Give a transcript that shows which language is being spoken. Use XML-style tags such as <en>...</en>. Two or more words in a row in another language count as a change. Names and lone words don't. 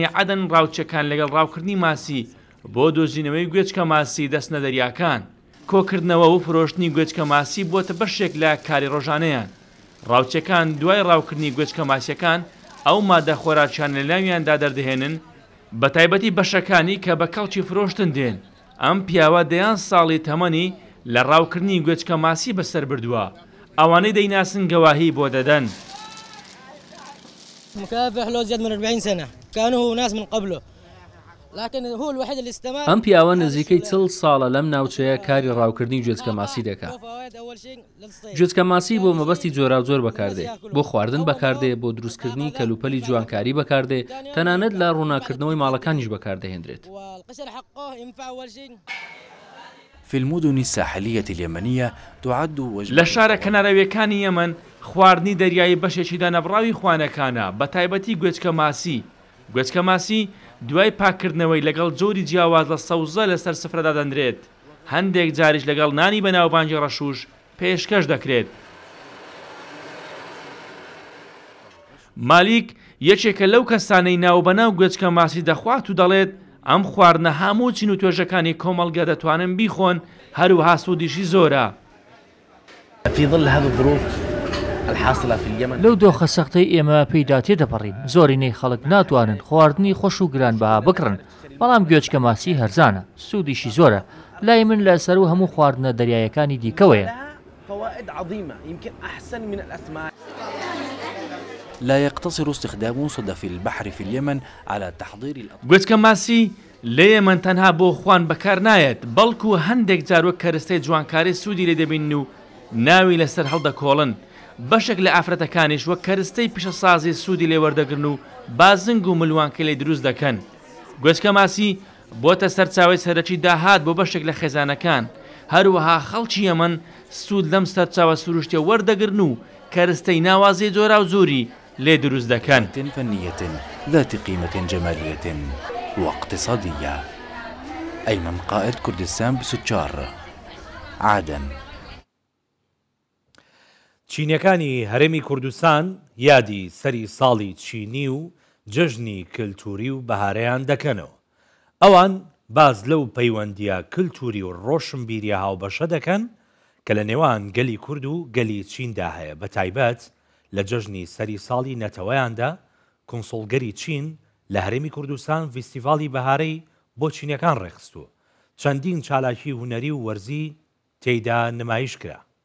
<ckb>عەدەن ڕاوچیەکان لەگەڵ ڕاوکردنی ماسی بۆ دۆزینەوەی گوێچکە ماسی دەستنە دەریاکان کۆکردنەوە و فرۆشتنی گوێچکە ماسی بۆتە بەشێک لە کاری ڕۆژانەیان ڕاوچیەکان دوای ڕاوکردنی گوێچکە ماسیەکان ئەو مادە خۆراکیان لەلاویاندا دەردەهێنن بە تایبەتی بەشەکانی کە بە کەڵکی فرۆشتن دێن ئەم پیاوە دەیان ساڵی تەمەنی لە ڕاوکردنی گوێچکە ماسی بەسەر بردووە ئەوانەی دەیناسن گەواهی بۆ دەدەن</ckb> <ar>مكافح له زيادة من 40 سنة كانوا ناس من قبله لكن هو الوحيد اللي استمر</ar> <ckb>ئەم پیاوە نزیکەی 40 ساڵە لەم ناوچەیە کاری ڕاوکردنی گوێچکە ماسی دەکات گوێچکە ماسی بۆ مەبەستی جۆرا و جۆر بەکاردێ بۆ خواردن بەکاردێ بۆ دروستکردنی کەلوپەلی جوانکاری بەکاردێ تەنانەت لە ڕووناکردنەوەی ماڵەکانیش بەکاردەهێنرێت</ckb> <ar>في المدن الساحلية اليمنية تعد</ar> <ckb>لە شارە کەناراویەکانی یەمەن خواردنی دەریایی بەشێکی دانەبڕاوی خوانەکانە بە تایبەتی گوێچکە ماسی گوێچکە ماسی دوای پاکردنەوەی لەگەڵ جۆری جیاواز لە سەوزە لەسەر سفرەدا دەنرێت هەندێک جاریش لەگەڵ نانی بەناوبانگی ڕەشوش پێشکەش دەکرێت مالیک یەکێکە لەو کەسانەی ناوبەناو گوێچکە ماسی دەخوات و دەڵێت ئەم خواردنە هەموو چین و توێژەکانی کۆمەڵگە دەتوانن بیخۆن هەروەها سوودیشی زۆرە</ckb> <ar>في ظل هذه الظروف الحاصلة في اليمن.</ar> <ckb>لەو دۆخە سەختەی ئێمە پێیدا تێدەپەڕین زۆرینەی خەڵک ناتوانن خواردنی خۆش و گرانبەها بکڕن بەڵام گوێچکە ماسی هەرزانە سوودیشی زۆرە لای من لەسەر و هەموو خواردنە دەریایەکانی دیکەوەیە.</ckb> <ar>فوائد عظيمة يمكن أحسن من الأسماك. لا يقتصر استخدام صدف البحر في اليمن على تحضير</ar> <ckb>گوێچکە ماسی لە ئێمە تەنها بۆ خوان بەکار نایەت بەڵکو هەندێک جار وەک کەرستەی جوانکاری سوودی لێ دەبین و ناوی لەسەر هەڵدەکۆڵن بەشێک لە ئافرەتەکانیش وەک کەرستەی پیشەسازی سوودی لێ وەردەگرن و بازنگ و ملوانکە لێ دروست دەکەن. گوێچکە ماسی بۆتە سەرچاوی سەرەکی داهات بۆ بەشێک لە خێزانەکان هەروەها خەڵکی ئەمن سوود لەم سەرچاوە سروشتیە وەردەگرن و کەرستەی ناوازی جۆرا و زۆری لێ دروست دەکەن.</ckb> <ar>فنية ذات قيمة جمالية واقتصادية. أيمن قائد كردستان بسوتشار عادن.</ar> <ckb>چینیەکانی هەرێمی کوردستان یادی سەری ساڵی چینی و جەژنی کلتوری و بەهارەیان دەکەنەوە. ئەوان باز لەو پەیوەندیە کلتوری و ڕۆشنبیریە هاوبەشە دەکەن کە لە نێوان گەلی کورد و گەلی چیندا هەیە بە تایبەت لە جەژنی سەری ساڵی نەتەوەیاندا کۆنسڵگەری چین لە هەرێمی کوردستان فیستیڤاڵی بەهارەی بۆ چینیەکان ڕێخستووە چەندین چالاکی هونەری و وەرزی تێیدا نمایش کرا.</ckb>